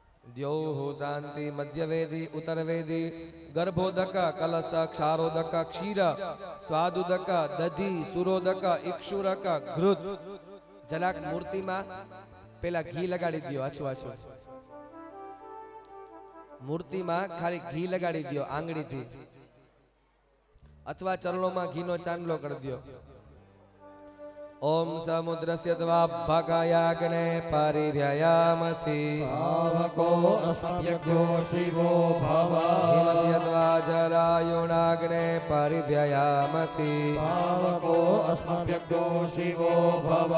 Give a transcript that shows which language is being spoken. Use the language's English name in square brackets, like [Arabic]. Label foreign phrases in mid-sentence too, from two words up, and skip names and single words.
[Sanskrit] द्योः शांति मध्यवेदी उत्तरवेदी गर्भोदक कलश क्षारोदक क्षीर स्वादुदक दधी सुरोदक इक्षुरक घृत [Gujarati] જરાક મૂર્તિમાં પેલા ઘી લગાડી દયો આછું આછું મૂર્તિમાં ખાલી ઘી લગાડી દયો આંગળીથી અથવા ચરણોમાં ઘીનો ચાંદલો કરી દયો [Sanskrit] ओम समुद्रस्य द्वाभगायाग्ने परिव्ययामसि पावको अस्मभ्यो शिवो भव हिमस्य द्वाजरायुणाग्ने परिव्ययामसि पावको अस्मभ्यो शिवो भव